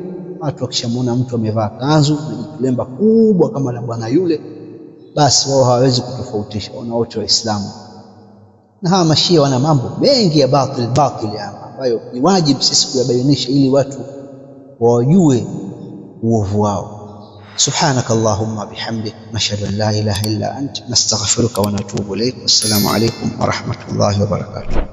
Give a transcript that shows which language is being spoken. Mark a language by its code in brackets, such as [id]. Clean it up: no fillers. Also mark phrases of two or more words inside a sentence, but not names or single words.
[sw] Watu wakishamuona mtu amevaa kanzu na kilemba kubwa kama la bwana yule, basi wao hawawezi kutofautisha, wana wote Waislamu. Na hawa mashia wana mambo mengi ya batil ambayo ni wajibu sisi kuyabainisha ili watu wajue uovu wao. [ar] سبحانك اللهم وبحمدك، نشهد أن لا إله إلا أنت، نستغفرك ونتوب إليك. والسلام عليكم ورحمة الله وبركاته.